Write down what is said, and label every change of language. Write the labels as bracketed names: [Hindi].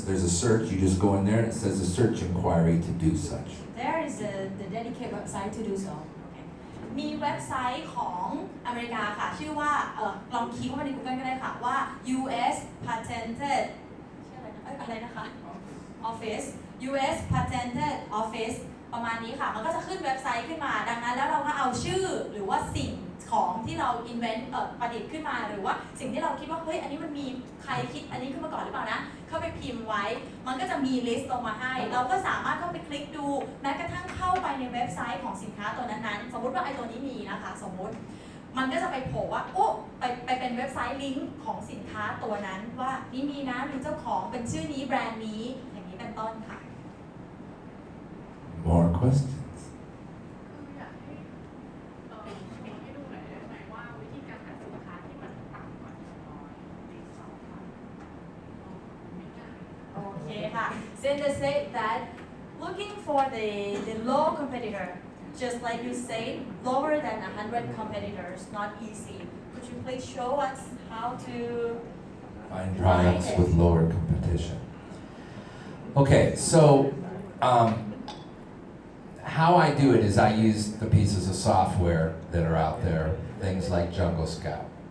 [English] There's a search, you just go in there and it says a search inquiry to do such. There is the dedicated website to do so. [Thai] มีเว็บไซต์ของอเมริกาค่ะชื่อว่าลองคีย์เข้ามาใน Google ก็ได้ค่ะว่า US Patented ชื่ออะไรนะคะ Office US Patented Office ประมาณนี้ค่ะมันก็จะขึ้นเว็บไซต์ขึ้นมาดังนั้นแล้วเราก็เอาชื่อหรือว่าสิ่งของที่เรา invent ประดิษฐ์ขึ้นมาหรือว่าสิ่งที่เราคิดว่าเฮ้ยอันนี้มันมีใครคิดอันนี้ขึ้นมาก่อนหรือเปล่านะเข้าไปพิมพ์ไว้ มันก็จะมีลิสต์ลงมาให้เราก็สามารถเข้าไปคลิกดูแม้กระทั่งเข้าไปในเว็บไซต์ของสินค้าตัวนั้นๆสมมติว่าไอ้ตัวนี้มีนะคะสมมติมันก็จะไปโผล่ว่าโอ้ไปเป็นเว็บไซต์ลิงก์ของสินค้าตัวนั้นว่านี่มีนะมีเจ้าของเป็นชื่อนี้แบรนด์นี้อย่างนี้เป็นต้นค่ะ [English] More questions? [Thai] คืออยากให้ให้ดูหน่อยได้ไหมว่าวิธีการหาสินค้าที่มันต่ำกว่า100ปี2ค่ะไม่ง่าย [English] Okay ค่ะ Sandra said that looking for the low competitor just like you say lower than 100 competitors not easy could you please show us how to Find products with lower competition. Okay, so how I do it is I use the pieces of software that are out there, things like Jungle Scout.